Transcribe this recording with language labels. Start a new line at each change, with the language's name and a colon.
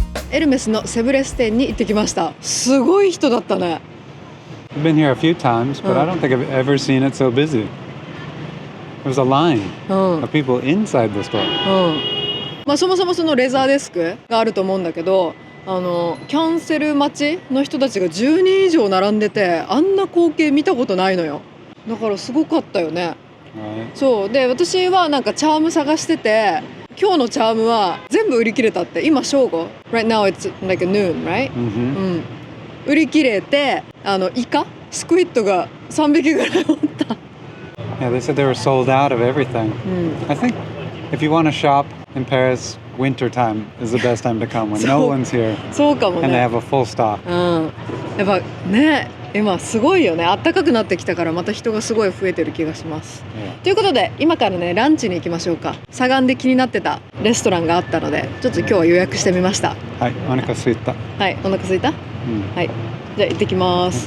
Japanese: エルメスのセブレス店に行ってきました。すごい人だったね。
English: I've been here a few times, but I don't think I've ever seen it so busy. There was a line of people inside the store.
Japanese: まあそもそもそのレザーデスクがあると思うんだけど、キャンセル待ちの人たちが10人以上並んでて、あんな光景見たことないのよ。だからすごかったよね。そうで、私はなんかチャーム探してて、今日のチャームは全部売り切れたって。今正午
English: Right now it's like a noon, right?
Japanese: 売り切れて、イカスクイッドが3匹ぐらいおった。
English: Yeah, they said they were sold out of everything. I think if you want to shop in Paris, winter time is the best time to come when no one's here
Japanese: そうかもね。
English: and they have a full stock.
Japanese: やっぱね、今すごいよね。暖かくなってきたからまた人がすごい増えてる気がします。ということで今からねランチに行きましょうか。サガンで気になってたレストランがあったので、ちょっと今日は予約してみました。はい、お腹空いた。はい、お腹空いた？はい。じゃあ行ってきます。